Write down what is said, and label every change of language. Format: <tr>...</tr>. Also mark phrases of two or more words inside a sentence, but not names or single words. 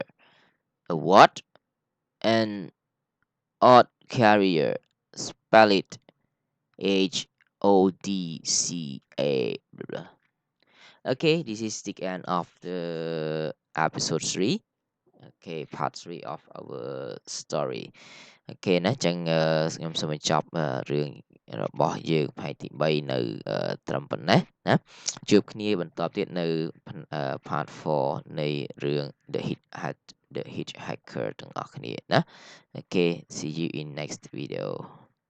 <en>A what? An odd carrier. Spell it. HODCA. Okay, this is the end of the episode 3. Okay, part 3 of our story.</en> <km>អូខេណាចឹងខ្ញុំសូមបញ្ចប់រឿងរបស់យើងផ្នែកទី3នៅត្រឹមប៉ុណ្ណេះណាជួបគ្នាបន្តទៀតនៅ</km> <en>part 4</en> <km>នៃរឿង The Hitchhiker ទាំងអស់គ្នាណាអូខេ</km> <en>see you in next video</en>